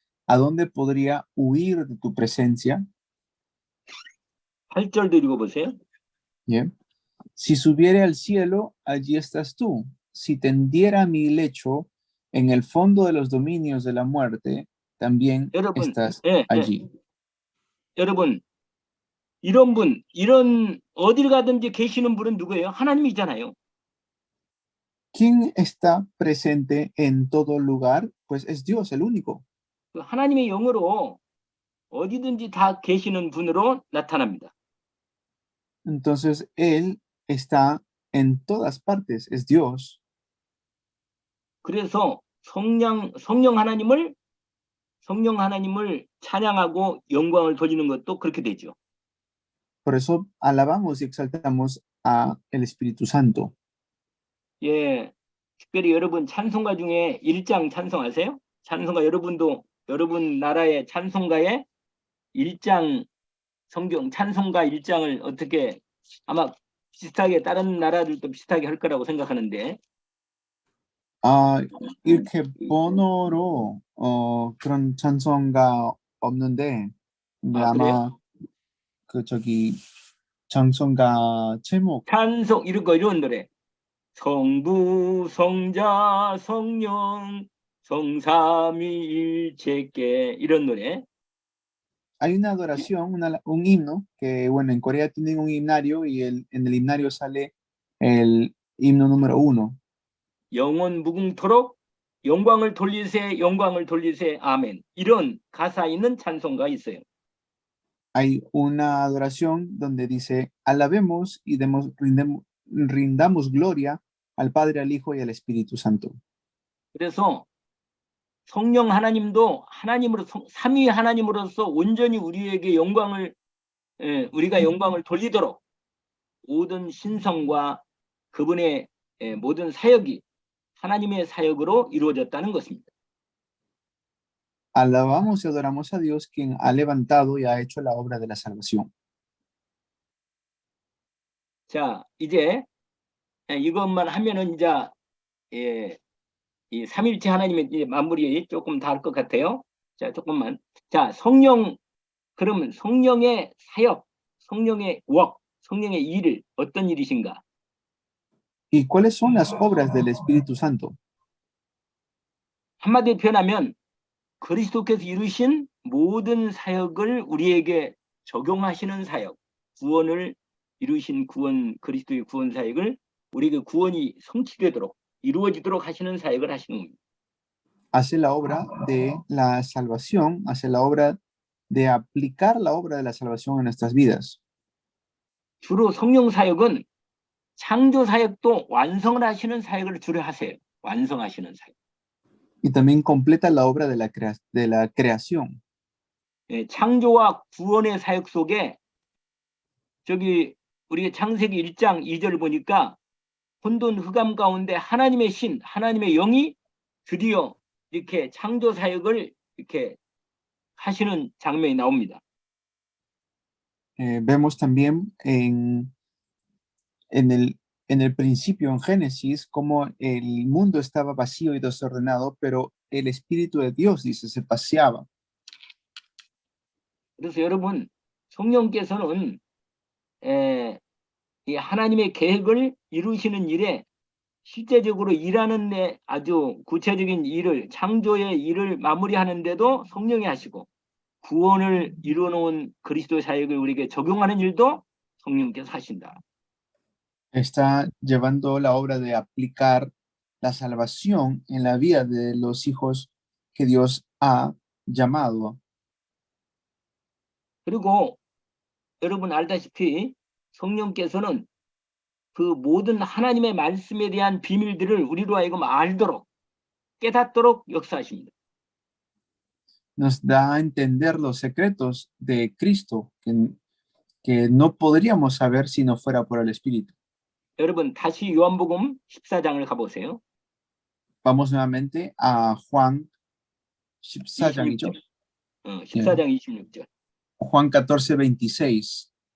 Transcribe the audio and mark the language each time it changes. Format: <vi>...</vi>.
<es>¿a dónde podría huir de tu presencia?</es> <ko>8절도 읽어보세요.</ko> <es>Bien. Si subiere al cielo, allí estás tú. Si tendiera mi lecho en el fondo de los dominios de la muerte, también</es> <ko>여러분,</ko> <es>estás</es> <ko>예, 예.</ko> <es>allí.</es> <ko>여러분, 이런 분, 이런 어딜 가든지 계시는 분은 누구예요? 하나님이잖아요.</ko> <es>¿Quién está presente en todo lugar? Pues es Dios, el único.</es> <ko>그 하나님의 영으로 어디든지 다 계시는 분으로 나타납니다.</ko> <es>Entonces, Él está en todas partes, es Dios.</es> <ko>그래서 성령 하나님을 찬양하고 영광을 돌리는 것도 그렇게 되죠.</ko> <es>Por eso alabamos y exaltamos a el Espíritu Santo.</es> <ko>예, 특별히 여러분 찬송가 중에 1장 찬송하세요? 찬송가 여러분 나라의 찬송가에 1장 성경 찬송가 1장을 어떻게 아마 비슷하게 다른 나라들도 비슷하게 할 거라고 생각하는데 이렇게 번호로 그런 찬송가 없는데, 근데 아, 그래요? 아마 그 저기 찬송가 제목 찬송 이런 노래 성부 성자 성령 성삼위일체께 이런 노래</ko> <es>hay una adoración, un himno que, bueno, en Corea tienen un himnario y en el himnario sale el himno número 1.</es> <ko>영원 무궁토록 영광을 돌리세 아멘 이런 가사 있는 찬송가 있어요.</ko> <es>Hay una adoración donde dice, alabemos y rindamos gloria al Padre, al Hijo y al Espíritu Santo.</es> <ko>그래서 성령 하나님도 삼위 하나님으로서 온전히 우리에게 우리가 영광을 돌리도록 모든 신성과 그분의 모든 사역이 하나님의 사역으로 이루어졌다는 것입니다.</ko> <es>Alabamos y adoramos a Dios, quien ha levantado y ha hecho la obra de la salvación.</es> <ko>자, 이제 이것만 하면은 이제 이 삼일체 하나님의 이제 마무리 조금 다 할 것 같아요. 자, 조금만. 자, 그러면 성령의 사역, 성령의 성령의 일을 어떤 일이신가?</ko> <es>¿Y cuáles son las obras del Espíritu Santo?</es> <ko>한마디로 표현하면 그리스도께서 이루신 모든 사역을 우리에게 적용하시는 사역, 구원을 이루신 그리스도의 구원 사역을 우리에게 구원이 성취되도록 이루어지도록 하시는 사역을 하시는 겁니다.</ko> <es>Hace la obra de la salvación, hace la obra de aplicar la obra de la salvación en nuestras vidas.</es> <ko>주로 성령 사역은 창조 사역도 완성을 하시는 사역을 주로 하세요. 완성하시는 사역.</ko> <es>Y también completa la obra de la creación.</es> <ko>예, 창조와 구원의 사역 속에 저기 우리가 창세기 1장 2절 보니까 혼돈 흑암 가운데 하나님의 하나님의 영이 드디어 이렇게 창조 사역을 이렇게 하시는 장면이 나옵니다.</ko> <es>Vemos también en el principio, en Génesis, cómo el mundo estaba vacío y desordenado, pero el Espíritu de Dios, dice, se paseaba.</es> <ko>그래서 여러분 성령께서는 이 하나님의 계획을 이루시는 일에 실제적으로 일하는 데 아주 구체적인 일을 창조의 일을 마무리하는데도 성령이 하시고 구원을 이루어놓은 그리스도 사역을 우리에게 적용하는 일도 성령께서 하신다.</ko> <es>Está llevando la obra de aplicar la salvación en la vida de los hijos que Dios ha llamado.</es> <ko>그리고 여러분 알다시피 성령께서는 그 모든 하나님의 말씀에 대한 비밀들을 우리로 하여금 알도록 깨닫도록 역사하십니다.</ko> <es>Nos da a entender los secretos de Cristo que no podríamos saber si no fuera por el Espíritu.</es> <ko>여러분 다시 요한복음 14장을 가보세요.</ko> <es>Vamos nuevamente a Juan</es> <ko>14장이죠? 14장 26절.</ko> <es>Juan 14:26.</es>